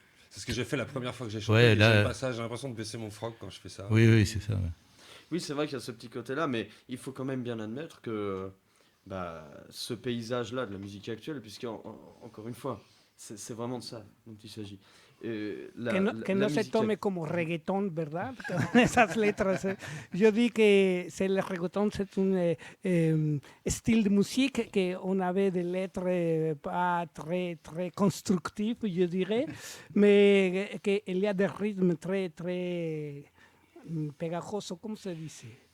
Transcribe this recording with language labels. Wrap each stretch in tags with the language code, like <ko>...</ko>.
<fr>C'est ce que j'ai fait la première fois que j'ai chanté. Ouais, là... J'ai l'impression de baisser mon froc quand je fais ça. Oui, c'est ça. Ouais. Oui, c'est vrai qu'il y a ce petit côté-là, mais il faut quand même bien admettre que ce paysage-là de la musique actuelle, puisqu'encore une fois, c'est vraiment de ça dont il s'agit.</fr> <es>Que no se tome como reggaetón, ¿verdad? Con esas letras.</es> <fr>Yo dis que le reggaetón c'est un style de musique qu'on avait des lettres pas très, très constructives, je dirais, mais qu'il y a des rythmes très, très pegajosos,</fr> <es>¿cómo se dice?</es>